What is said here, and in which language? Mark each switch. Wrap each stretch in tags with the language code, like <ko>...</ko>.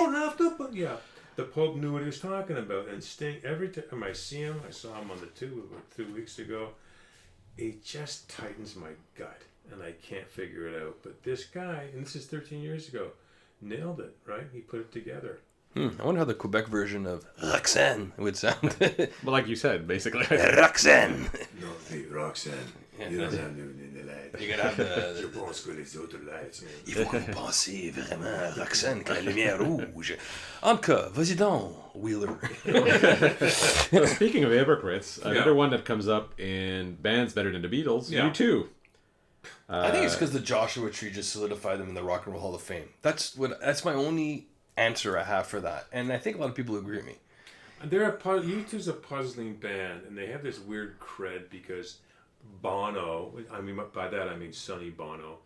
<en>You don't have to, but yeah. The Pope knew what he was talking about, and Sting, every time I see him, I saw him on the tube about 2 weeks ago, it just tightens my gut, and I can't figure it out. But this guy, and this is 13 years ago, nailed it, right? He put it together. I wonder how the Quebec version of Roxanne would sound. Well, like you said, basically. Roxanne! No, hey, Roxanne. You don't have the light. You gotta have the...</en> <fr>Je pense que les autres lights. Il faut que vous pensiez vraiment à Roxanne quand la lumière rouge. En tout cas, vas-y donc, Wheeler.</fr> <en>Well, speaking of hypocrites, another one that comes up in bands better than the Beatles, U2. I think it's because the Joshua Tree just solidified them in the Rock and Roll Hall of Fame. That's my only answer I have for that, and I think a lot of people agree with me. U2's a puzzling band, and they have this weird cred because Bono, I mean by that I mean Sonny Bono.</en>